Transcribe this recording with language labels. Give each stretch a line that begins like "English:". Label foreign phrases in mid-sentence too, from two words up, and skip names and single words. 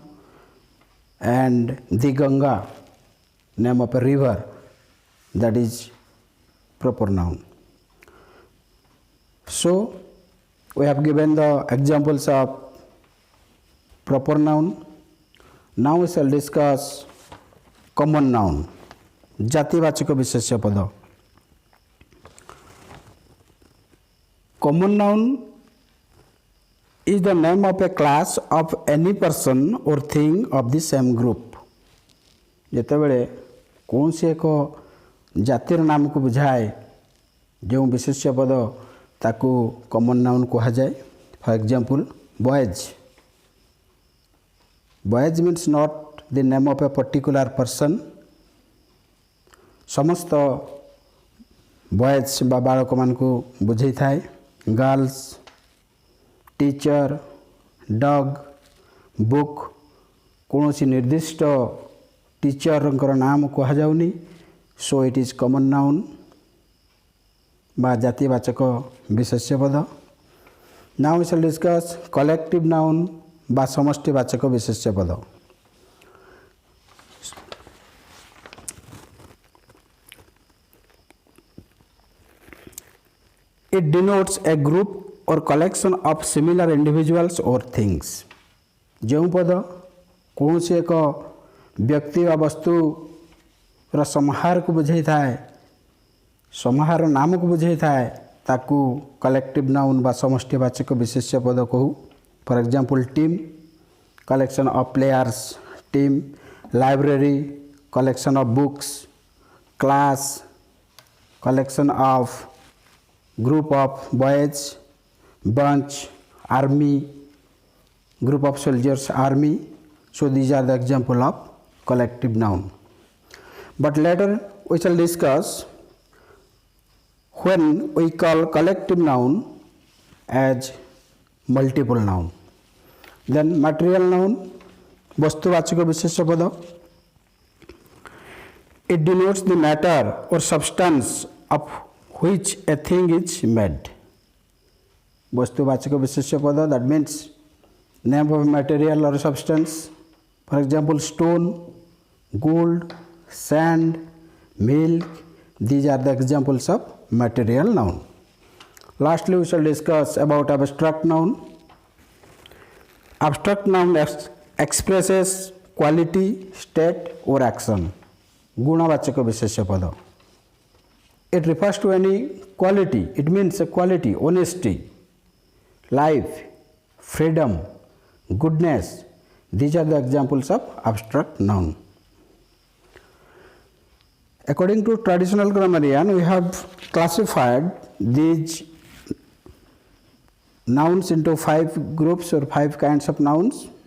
English: And Diganga, name of a river, that is proper noun. So we have given the examples of proper noun. Now we shall discuss common noun,
Odia: ଜାତିବାଚକ ବିଶେଷ୍ୟ ପଦ.
English: Common noun is the name of a class of any person or thing of the same group.
Odia: ଯେତେବେଳେ କୌଣସି ଏକ ଜାତିର ନାମକୁ ବୁଝାଏ ଯେଉଁ ବିଶେଷ୍ୟ ପଦ ତାକୁ
English: common noun
Odia: କୁହାଯାଏ.
English: For example, boys. Boys means not the name of a particular person.
Odia: ସମସ୍ତ boys ବା ବାଳକମାନଙ୍କୁ ବୁଝେଇଥାଏ.
English: Girls, teacher, dog, book,
Odia: କୌଣସି ନିର୍ଦ୍ଦିଷ୍ଟ ଟିଚରଙ୍କର ନାମ କୁହାଯାଉନି,
English: so it is common noun
Odia: ବା ଜାତିବାଚକ ବିଶେଷ୍ୟ ପଦ.
English: Now we shall discuss collective noun
Odia: ବା ସମଷ୍ଟିବାଚକ ବିଶେଷ୍ୟ ପଦ.
English: It denotes a group or collection of similar individuals or things.
Odia: ଯେଉଁ ପଦ କୌଣସି ଏକ ବ୍ୟକ୍ତି ବା ବସ୍ତୁର ସମାହାରକୁ ବୁଝାଇଥାଏ, ସମାହାର ନାମକୁ ବୁଝାଇଥାଏ, ତାକୁ
English: collective noun
Odia: ବା ସମଷ୍ଟିବାଚକ ବିଶେଷ୍ୟ ପଦ କହୁ.
English: For example, team, collection of players, team. Library, collection of books. Class, collection of group of boys. Bunch, army, group of soldiers, army. So these are the example of collective noun. But later we shall discuss when we call collective noun as multiple noun. Then material noun,
Odia: ବସ୍ତୁବାଚକ ବିଶେଷ୍ୟ ପଦ.
English: It denotes the matter or substance of which a thing is made.
Odia: ବସ୍ତୁବାଚକ ବିଶେଷ୍ୟ ପଦ,
English: that means name of material or substance. For example, stone, gold, sand, milk. These are the examples of material noun. Lastly, we shall discuss about abstract noun. Abstract noun expresses quality, state or action.
Odia: ଗୁଣବାଚକ ବିଶେଷ୍ୟ ପଦ.
English: It refers to any quality. It means a quality, honesty, life, freedom, goodness. These are the examples of abstract noun. According to traditional grammarian, we have classified these nouns into 5 groups or 5 kinds of nouns.